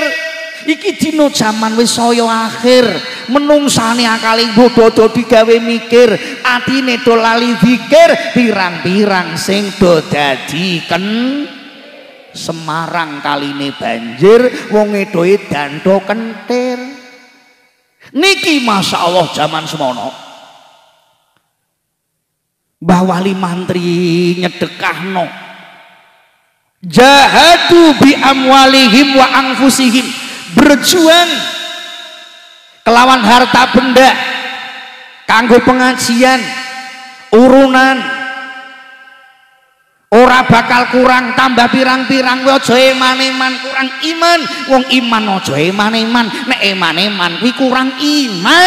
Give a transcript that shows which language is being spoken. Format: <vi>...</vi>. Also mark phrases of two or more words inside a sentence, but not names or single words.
<jv>Iki dina jaman wis saya akhir menungsane akale bodho digawe mikir atine do lali dzikir pirang-pirang sing do dadi Semarang kaline banjir wong edoe dantho kentir. Niki</jv> <ar>ما شاء الله</ar> <jv>zaman semono Mbah Wali mantri nyedekahno</jv> <ar>جاهدوا بأموالهم وأنفسهم</ar> <jv>berjuang kelawan harta benda kanggo pengajian urunan ora bakal kurang tambah pirang-pirang aja eman-eman kurang iman wong iman aja eman-eman nek eman-eman kuwi kurang iman.</jv>